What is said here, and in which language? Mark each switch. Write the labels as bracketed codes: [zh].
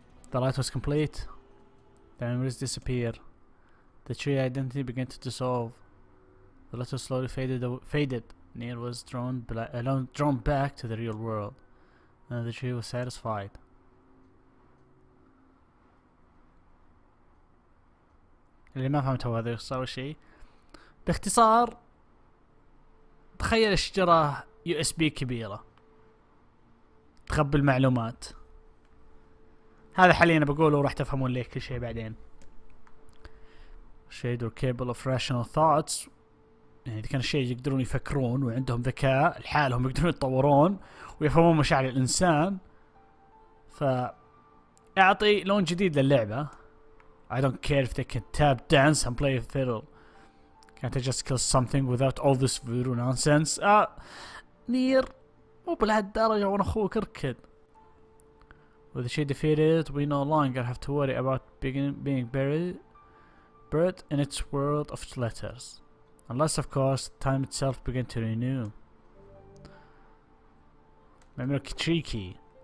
[en] The light was complete. The memories disappeared. The tree identity began to dissolve. The letter slowly faded. Near was drawn back to the real world. And the tree was satisfied. [ar] اللي ما فهمته هذا صار شيء. باختصار تخيل الشجرة USB كبيرة تخبي المعلومات. هذا حاليا بقوله وراح تفهمون ليه كل شيء بعدين. [en] Shade or capable of rational thoughts. [ar] يعني إذا كان الشيء يقدرون يفكرون وعندهم ذكاء لحالهم يقدرون يتطورون ويفهمون مشاعر الإنسان. فأعطي لون جديد للعبة. [en] I don't care if they can tap dance and play fiddle. Can't I just kill something without all this voodoo nonsense? [ar] نير مو بلهالدرجة وانا اخوك اركض. [en] With the shade defeated, we no longer have to worry about being buried in its world of letters. Unless of course time itself began to renew. Memory tricky.